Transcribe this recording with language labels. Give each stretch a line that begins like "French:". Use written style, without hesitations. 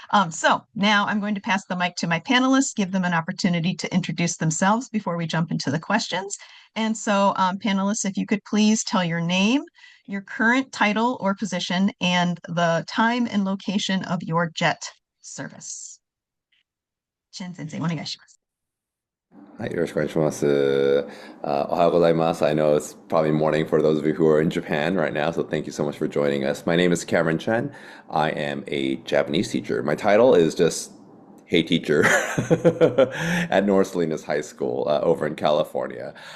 English: So now I'm going to pass the mic to my panelists, give them an opportunity to introduce themselves before we jump into the questions. And so panelists, if you could please tell your name, your current title or position, and the time and location of your JET service.
Japanese: Chien sensei, お願いします。はい、よろしくお願いします。おはようございます。
English: I know it's probably morning for those of you who are in Japan right now, so thank you so much for joining us. My name is Cameron Chien. I am a Japanese teacher. My title is just Hey Teacher at North Salinas High School over in California.